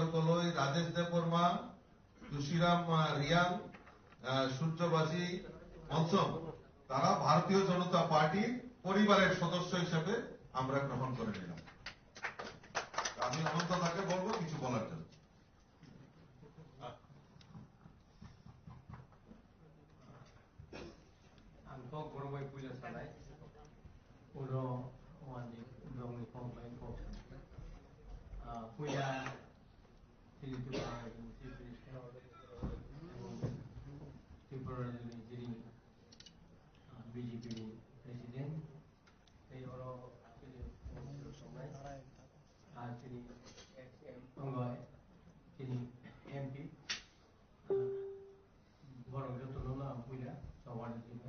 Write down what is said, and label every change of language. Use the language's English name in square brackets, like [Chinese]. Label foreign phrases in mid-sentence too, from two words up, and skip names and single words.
[Bangla] কলই, রাজেশ দেববর্মা, তুষিরাম রিয়াং, সূর্যবাসী মনসম, তারা ভারতীয় জনতা পার্টির পরিবারের সদস্য হিসেবে আমরা গ্রহণ করে নিলাম। আমি অনন্ত তাকে বলবো কিছু বলার জন্য। [Kok Borok] Angkok Borobay Puja Salai, Ulo Wandi Dongni Kongpai Kongsan. Puja Sini Tupa [English] Chief Minister, [Kok Borok] Tripura Jiri BJP President, They Oro Somai, Sini XM Ongoi, Sini MP, Borong Jotolona Puja, Sawadi Sini.